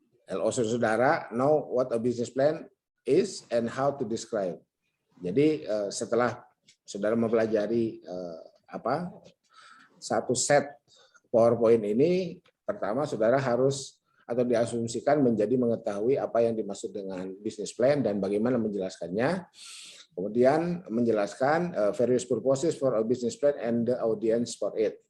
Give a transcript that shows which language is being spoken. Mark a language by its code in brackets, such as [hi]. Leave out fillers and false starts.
[en] LO saudara, know what a business plan is and how to describe. [id] Jadi setelah saudara mempelajari satu set PowerPoint ini, pertama saudara harus atau diasumsikan menjadi mengetahui apa yang dimaksud dengan business plan dan bagaimana menjelaskannya. Kemudian menjelaskan [en] various purposes for a business plan and the audience for it.